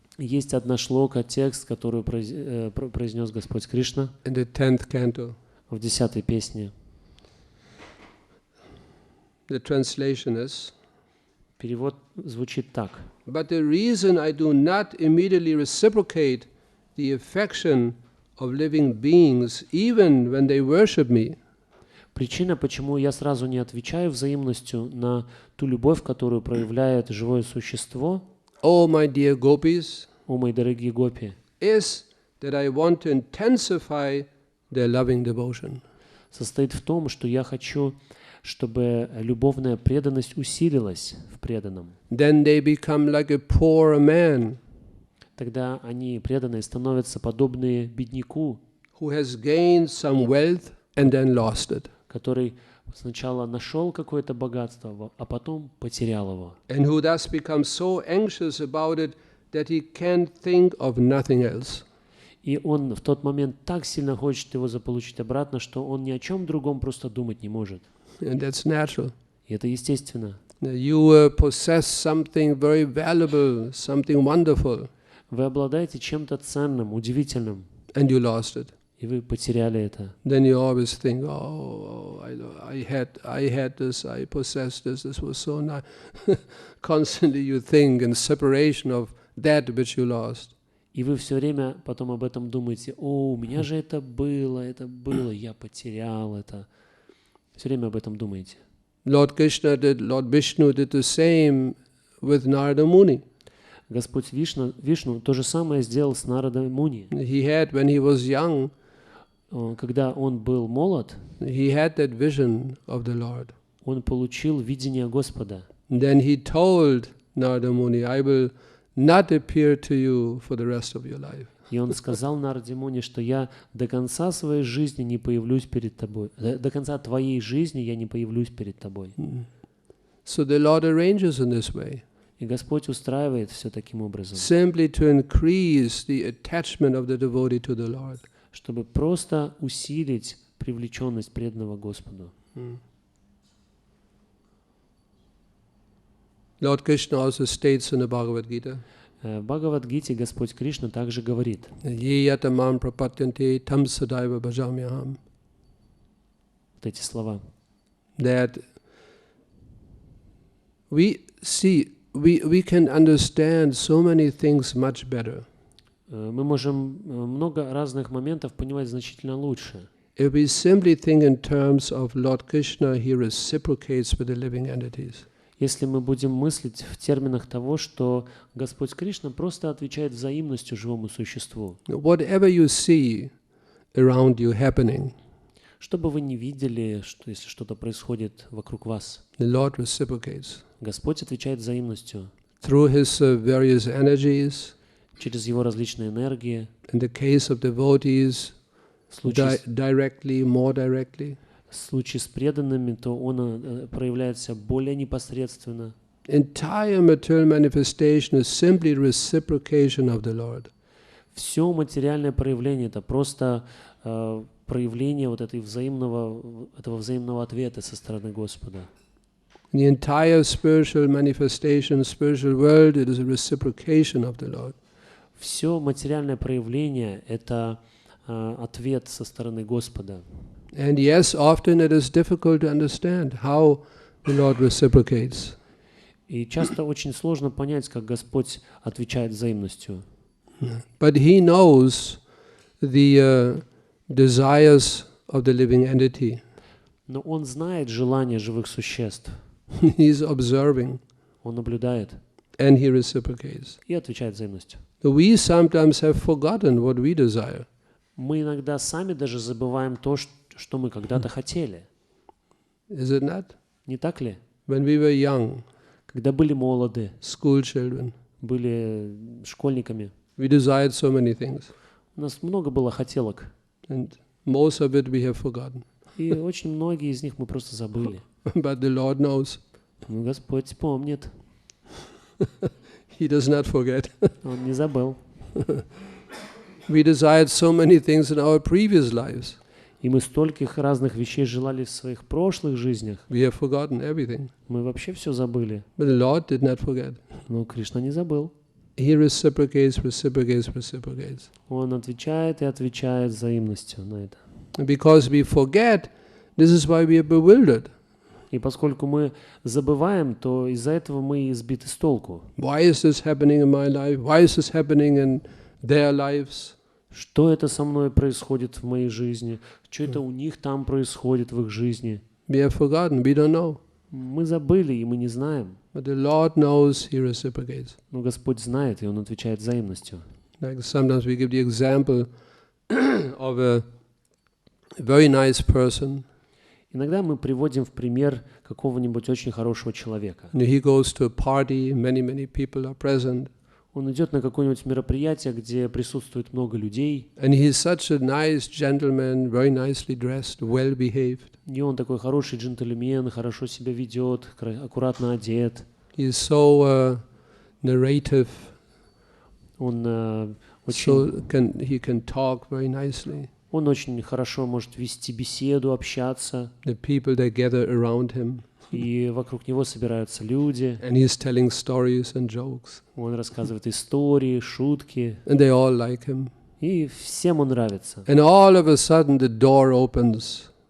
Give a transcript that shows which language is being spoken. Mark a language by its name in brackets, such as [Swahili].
[Russian] Есть одна шлока, текст, который произнес Господь Кришна [English] in the 10th canto. [Russian] в 10-й песне. [English] The translation is, [Russian] Перевод звучит так. [English] but the reason I do not immediately reciprocate the affection of living beings, even when they worship me, [Russian] Причина, почему я сразу не отвечаю взаимностью на ту любовь, которую проявляет живое существо, [English] oh my dear gopis, [Russian] о мои дорогие гопи, [English] is that I want to intensify their loving devotion. [Russian] состоит в том, что я хочу, чтобы любовная преданность усилилась в преданном. [English] Then they become like a poor man [Russian] Тогда они, преданные, становятся подобны бедняку, [English] who has gained some wealth and then lost it, [Russian] который сначала нашел какое-то богатство, а потом потерял его. [English] and who thus becomes so anxious about it that he can't think of nothing else. [Russian] И он в тот момент так сильно хочет его заполучить обратно, что он ни о чем другом просто думать не может. [English] And that's natural. [Russian] И это естественно. [English] You possess something very valuable, something wonderful, [Russian] Вы обладаете чем-то ценным, удивительным, [English] and you lost it. [Russian] и вы потеряли это. [English] Then you always think, I had this, I possessed this was so nice. Constantly you think in separation of that which you lost. [Russian] И вы все время потом об этом думаете: у меня же это было, я потерял это. Все время об этом думаете. [English] Lord Vishnu did the same with Narada Muni. [Russian] Господь Вишну то же самое сделал с Нарадой Муни. [English] He had, when he was young, [Russian] Когда он был молод, [English] he had that vision of the Lord. [Russian] он получил видение Господа. [English] And then he told Narada Muni, I will not appear to you for the rest of your life. [Russian] И он сказал Нараде Муни, что я до конца своей жизни не появлюсь перед тобой. До конца твоей жизни я не появлюсь перед тобой. [English] So the Lord arranges in this way, [Russian] И Господь устраивает все таким образом, [English] simply to increase the attachment of the devotee to the Lord. [Russian] чтобы просто усилить привлеченность преданного Господу. [English] Lord Krishna also states in the Bhagavad Gita, [Russian] В Бхагавад-гите Господь Кришна также говорит: [Sanskrit] Ye yatamam prapatyante tam sadaiva bhajamyaham, [Russian] вот эти слова. [English] that we can understand so many things much better [Russian] Мы можем много разных моментов понимать значительно лучше, [English] if we simply think in terms of Lord Krishna, he reciprocates with the living entities. [Russian] если мы будем мыслить в терминах того, что Господь Кришна просто отвечает взаимностью живому существу. [English] Whatever you see around you happening, [Russian] Что бы вы ни видели, что если что-то происходит вокруг вас, [English] the Lord reciprocates [Russian] Господь отвечает взаимностью [English] through his various energies. [Russian] через Его различные энергии, [English] In the case of devotees, [Russian] в случае [English] directly, more directly. [Russian] В случае с преданными, то он проявляется более непосредственно. [English] Entire material manifestation is simply reciprocation of the Lord. [Russian] Все материальное проявление — это просто проявление вот этого взаимного ответа со стороны Господа. [English] The entire spiritual manifestation, spiritual world, it is a reciprocation of the Lord. [Russian] Все материальное проявление — это ответ со стороны Господа. [English] And yes, often it is difficult to understand how the Lord reciprocates. [Russian] И часто очень сложно понять, как Господь отвечает взаимностью. [English] But He knows the desires of the living entity. [Russian] Но он знает желания живых существ. [English] He is observing [Russian] Он наблюдает [English] and he reciprocates. [Russian] и отвечает взаимностью. [English] So we sometimes have forgotten what we desire. [Russian] Мы иногда сами даже забываем то, что мы когда-то хотели. [English] Is it not? [Russian] Не так ли? [English] When we were young, [Russian] Когда были молоды, [English] school children, [Russian] были школьниками, [English] we desired so many things. [Russian] у нас много было хотелок. [English] And most of it we have forgotten. [Russian] И очень многие из них мы просто забыли. [English] But the Lord knows. [Russian] Но Господь помнит. [English] He does not forget. [Russian] Он не забыл. [English] We desired so many things in our previous lives. [Russian] И мы стольких разных вещей желали в своих прошлых жизнях. [English] We have forgotten everything. [Russian] Мы вообще все забыли. [English] But the Lord did not forget. [Russian] Но Кришна не забыл. [English] He reciprocates, reciprocates, reciprocates. [Russian] Он отвечает и отвечает взаимностью на это. [English] And because we forget, this is why we are bewildered. [Russian] И поскольку мы забываем, то из-за этого мы и сбиты с толку. [English] Why is this happening in my life? Why is this happening in their lives? [Russian] Что это со мной происходит в моей жизни? Что это у них там происходит в их жизни? [English] We have forgotten, we don't know. [Russian] Мы забыли, и мы не знаем. [English] But the Lord knows, He reciprocates. [Russian] Но Господь знает, и Он отвечает взаимностью. [English] Like sometimes we give the example of a very nice person. [Russian] Иногда мы приводим в пример какого-нибудь очень хорошего человека. [English] He goes to a party, many people are present. [Russian] Он идет на какое-нибудь мероприятие, где присутствует много людей, [English] And he is such a nice gentleman, very nicely dressed, well behaved. [Russian] и он такой хороший джентльмен, хорошо себя ведет, аккуратно одет. [English] He is so narrative, [Russian] Он [English] so he can talk very nicely. [Russian] Он очень хорошо может вести беседу, общаться, [English] The people that gather around him, [Russian] и вокруг него собираются люди. [English] and he is telling stories and jokes, [Russian] Он рассказывает истории, шутки, [English] and they all like him. [Russian] и всем он нравится. [English] And all of a sudden the door opens.